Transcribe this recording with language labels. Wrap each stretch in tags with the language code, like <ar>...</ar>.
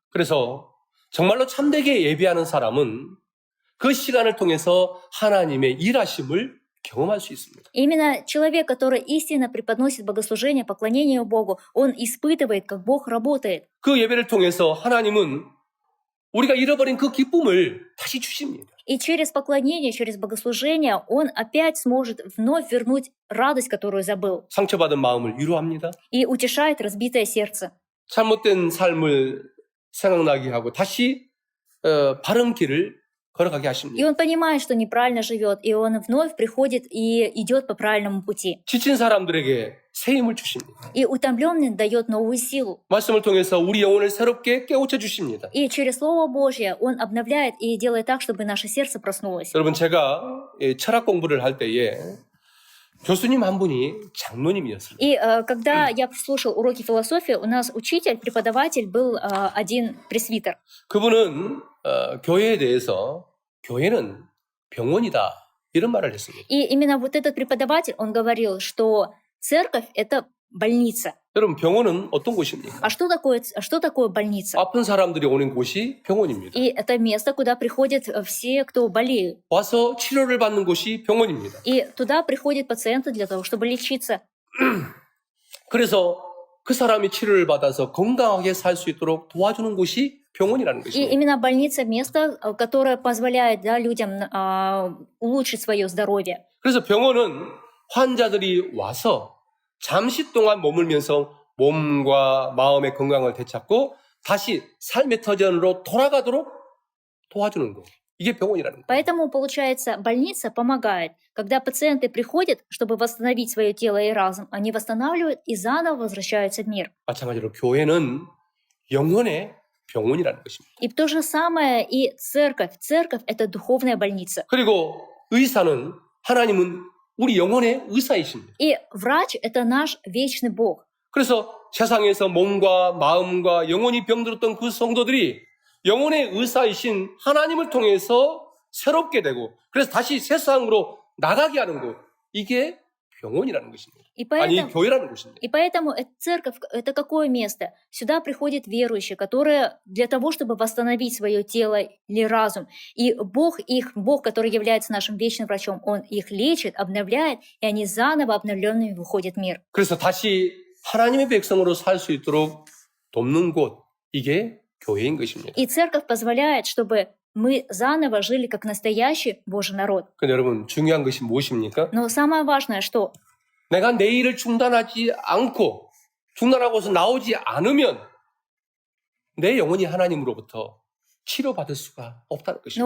<ko>그래서 정말로 참되게 예배하는 사람은 그 시간을 통해서 하나님의 일하심을 경험할 수 있습니다.</ko> <ru>Именно человек, который истинно преподносит богослужение, поклонение Богу, он испытывает, как Бог работает.</ru> <ko>그 예배를 통해서 하나님은 우리가 잃어버린 그 기쁨을 다시 주십니다.</ko> <ru>И через поклонение, через богослужение он опять сможет вновь вернуть радость, которую забыл.</ru> <ko>상처받은 마음을 위로합니다.</ko> <ru>И утешает разбитое сердце.</ru> <ko>잘못된 삶을 생각나게 하고 다시 바른 길을 걸어가게</ko> <ru>И</ru> <ko>하십니다.</ko> <ru>он понимает, что неправильно живет, и он вновь приходит и идет по правильному пути.</ru> <ko>지친 사람들에게 새 힘을 주십니다.</ko> <ru>И утомленный дает новую силу.</ru> <ko>말씀을 통해서 우리 영혼을 새롭게 깨우쳐 주십니다.</ko> <ru>И через Слово Божье он обновляет и делает так, чтобы наше сердце проснулось.</ru> <ko>여러분, 제가 철학 공부를 할 때에 교수님 한 분이 장로님이었어요.</ko> <ru>И когда я слушал уроки философии, у нас учитель, преподаватель был один пресвитер.</ru> <ko>그분은 교회에 대해서 교회는 병원이다 이런 말을 했습니다.</ko> <ru>И именно вот этот преподаватель, он говорил, что церковь — это больница.</ru> <ko>여러분, 병원은 어떤 곳입니까?</ko> <ru>А что такое больница?</ru> <ko>아픈 사람들이 오는 곳이 병원입니다.</ko> <ru>И это место, куда приходят все, кто болеют.</ru> <ko>와서 치료를 받는 곳이 병원입니다.</ko> <ru>И туда приходят пациенты для того, чтобы лечиться.</ru> <ko>그래서 그 사람이 치료를 받아서 건강하게 살 수 있도록 도와주는 곳이 병원이라는</ko> <ru>И</ru> <ko>것입니다.</ko> <ru>именно больница — место, которое позволяет, да, людям улучшить свое здоровье.</ru> <ko>그래서 병원은 환자들이 와서 잠시 동안 머물면서 몸과 마음의 건강을 되찾고 다시 삶의 터전으로 돌아가도록 도와주는 것. 이게 병원이라는 거예요.</ko> <ru>Поэтому, получается, больница помогает. Когда пациенты приходят, чтобы восстановить свое тело и разум, они восстанавливают и заново возвращаются в мир.</ru> <ko>마찬가지로 교회는 영혼의 병원이라는 것입니다.</ko> <ru>И то же самое и церковь. Церковь — это духовная больница.</ru> <ko>그리고 의사는 하나님은 우리 영혼의 의사이십니다.</ko> <ru>И врач — это наш вечный Бог.</ru> <ko>그래서 세상에서 몸과 마음과 영혼이 병들었던 그 성도들이 영혼의 의사이신 하나님을 통해서 새롭게 되고 그래서 다시 세상으로 나가게 하는 것. 이게 병원이라는 것입니다. 아니, 교회라는 것입니다.</ko> <ru>И поэтому церковь — это какое место? Сюда приходят верующие, которые для того, чтобы восстановить свое тело или разум. И Бог, который является нашим вечным врачом, Он их лечит, обновляет, и они заново обновленными выходят в мир.</ru> <ko>그래서 다시 하나님의 백성으로 살 수 있도록 돕는 곳. 이게 교회인 것입니다.</ko> <ru>И церковь позволяет, чтобы мы заново жили как настоящий Божий народ.</ru> <ko>근데 여러분 중요한 것이 무엇입니까?</ko> <ru>Но самое важное, что</ru> <ko>내가 내 일을 중단하지 않고 중단하고서 나오지 않으면 내 영혼이 하나님으로부터 치료받을 수가 없다는 것입니다.</ko>